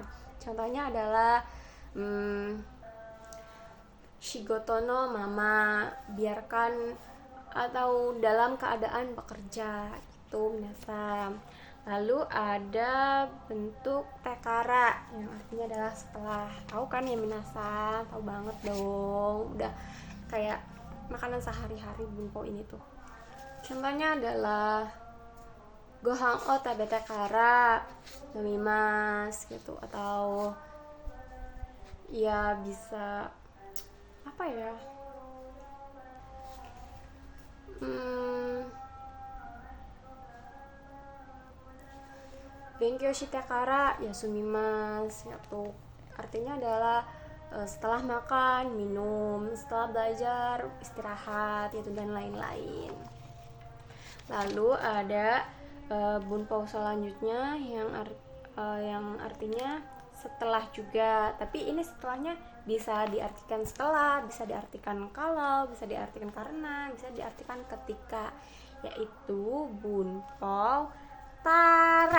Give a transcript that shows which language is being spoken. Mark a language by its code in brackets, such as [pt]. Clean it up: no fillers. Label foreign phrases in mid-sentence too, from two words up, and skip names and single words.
[id] Contohnya adalah [ja] 仕事のまま, [id] biarkan atau dalam keadaan bekerja gitu minasang. Lalu ada bentuk tekara yang artinya adalah setelah. Tahu kan ya minasang, tahu banget dong, udah kayak makanan sehari-hari bunpo ini tuh. Contohnya adalah [ja] ご飯を食べてから飲みます [id] gitu, atau ya bisa apa ya, [ja] 勉強してから休みます [id] gitu, artinya adalah setelah makan minum, setelah belajar istirahat gitu, dan lain-lain. Lalu ada bunpau selanjutnya yang artinya setelah juga, tapi ini setelahnya bisa diartikan setelah, bisa diartikan kalau, bisa diartikan karena, bisa diartikan ketika, yaitu [ja] 文法たら.